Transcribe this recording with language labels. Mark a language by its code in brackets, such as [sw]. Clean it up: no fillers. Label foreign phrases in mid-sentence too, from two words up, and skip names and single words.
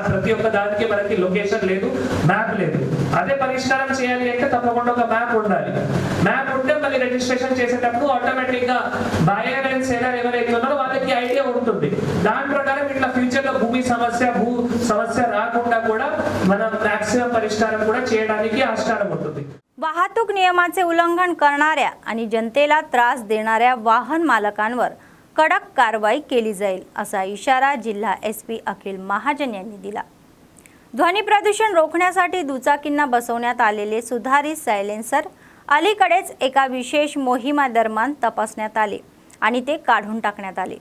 [te] ప్రతి ఒక్క దానికి మనకి లొకేషన్ లేదు, మ్యాప్ లేదు. అదే పరిష్కారం చేయాలి అంటే తప్పకుండా ఒక మ్యాప్ ఉండాలి. మ్యాప్ ఉంటే మళ్ళీ రిజిస్ట్రేషన్ చేసేటప్పుడు ఆటోమేటిక్ గా [en] buyer and seller [te] ఎవరైతే ఉన్నారో వాళ్ళకి ఐడియా ఉంటుంది. దాని ప్రకారం ఇట్లా ఫ్యూచర్ లో భూ సమస్య రాకుండా కూడా మనం మాక్సిమం పరిష్కారం కూడా చేయడానికి ఆస్కారం ఉంటుంది. [mr] वाहतूक नियमाचे उल्लंघन करणाऱ्या आणि जनतेला त्रास देणाऱ्या वाहन मालकांवर कडक कारवाई केली जाईल असा इशारा जिल्हा एसपी अखिल महाजन यांनी दिला। ध्वनी प्रदूषण रोखण्यासाठी दुचाकींना बसवण्यात आलेले सुधारित सायलेन्सर अलीकडेच एका विशेष मोहिमेदरम्यान तपासण्यात आले आणि ते काढून टाकण्यात आले।